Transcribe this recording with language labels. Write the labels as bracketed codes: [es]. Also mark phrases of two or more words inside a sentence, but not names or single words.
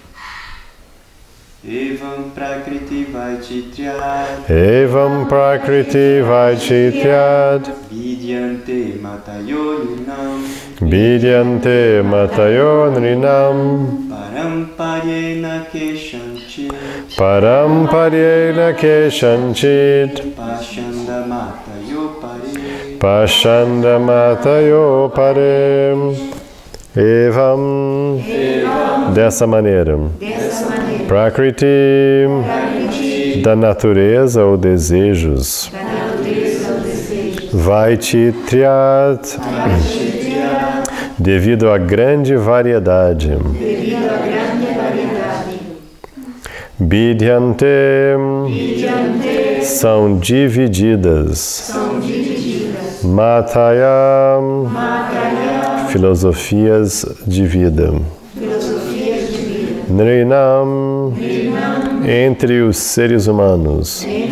[sa] एवं प्रकृति वैचित्र्याद् विद्यन्ते मतयो नृणाम् पारम्पर्येण केषाञ्चित् पाषण्डमतयो परेम् एवम् [pt] dessa maneira prakriti da natureza ou desejos vaichitriad devido à grande variedade vidyante são divididas mataya filosofias de vida nrinam entre os seres humanos